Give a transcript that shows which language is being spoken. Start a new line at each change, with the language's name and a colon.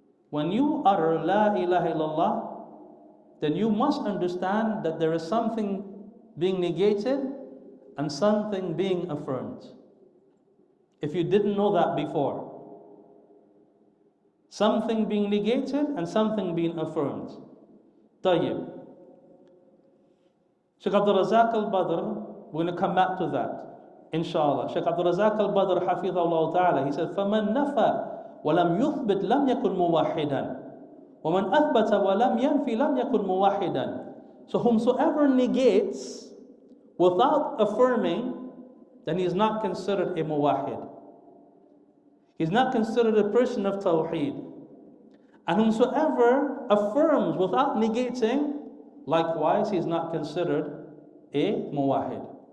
English: When you utter La ilaha illallah, then you must understand that there is something being negated and something being affirmed. If you didn't know that before, something being negated and something being affirmed.
Arabic: طيب.
English: Shaykh Abdul Razak al-Badr, we're going to come back to that, inshallah. Shaykh Abdul Razak al-Badr, hafidhahullah ta'ala, he said,
Arabic: فَمَنْ نَفَى وَلَمْ يُثْبِتْ لَمْ يَكُنْ مُوَحِّدًا
English: وَمَنْ أَثْبَتَ وَلَمْ يَنْفِ لَمْ يَكُنْ مُوَحِّدًا. So whomsoever negates without affirming, then he is not considered a muwahid. He's not considered a person of Tawheed. And whomsoever affirms without negating, likewise he is not considered a muwahid.